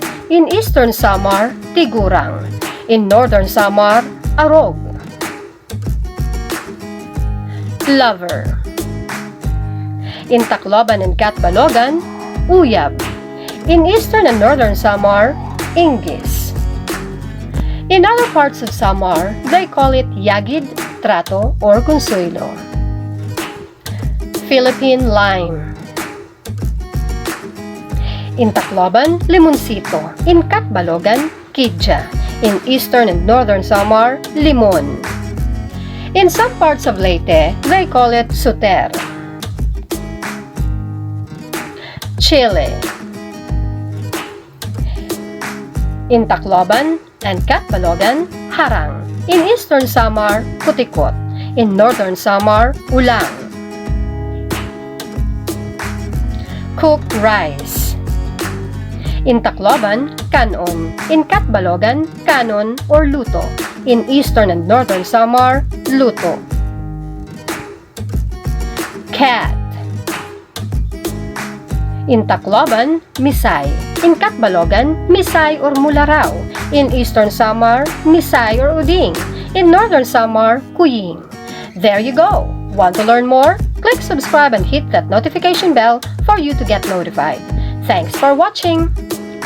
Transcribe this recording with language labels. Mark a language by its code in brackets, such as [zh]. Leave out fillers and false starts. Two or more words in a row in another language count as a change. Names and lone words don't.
[en] In Eastern Samar, tigurang. In Northern Samar, arog. Lover. In Tacloban and Catbalogan, uyab. In Eastern and Northern Samar, inggis. In other parts of Samar, they call it yagid, trato, or consuelo. Philippine lime. In Tacloban, limoncito. In Catbalogan, kidja. In Eastern and Northern Samar, limon. In some parts of Leyte, they call it suter. Chile. In Tacloban and Catbalogan, harang. In Eastern Samar, kutikot. In Northern Samar, ulang. Cooked rice. In Tacloban, kanon. In Catbalogan, kanon or luto. In Eastern and Northern Samar, luto. Cat. In Tacloban, misay. In Catbalogan, misay or mularaw. In Eastern Samar, misay or uding. In Northern Samar, kuying. There you go! Want to learn more? Click subscribe and hit that notification bell for you to get notified. Thanks for watching!